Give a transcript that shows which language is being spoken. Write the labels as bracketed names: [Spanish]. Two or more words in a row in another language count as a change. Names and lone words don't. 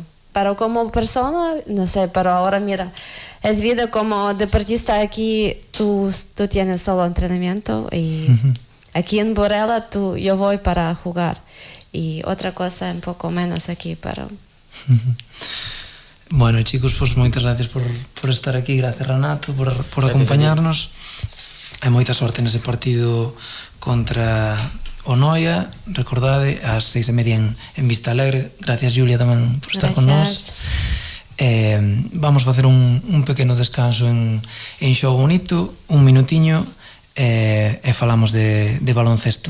[Spanish] Pero como persona, no sé, pero ahora mira, es vida como deportista aquí, tú tienes solo entrenamiento y aquí en Burela yo voy para jugar y otra cosa un poco menos aquí, pero... [Galician] Bueno, chicos, pues moitas gracias por estar aquí, gracias Renato por acompañarnos. E moita sorte nese partido contra o Noia, recordade, ás 6:30 en Vista Alegre. Gracias, Julia, tamén por estar con nós. Vamos facer un pequeno descanso en Xogo Bonito, un minutiño, e falamos de baloncesto.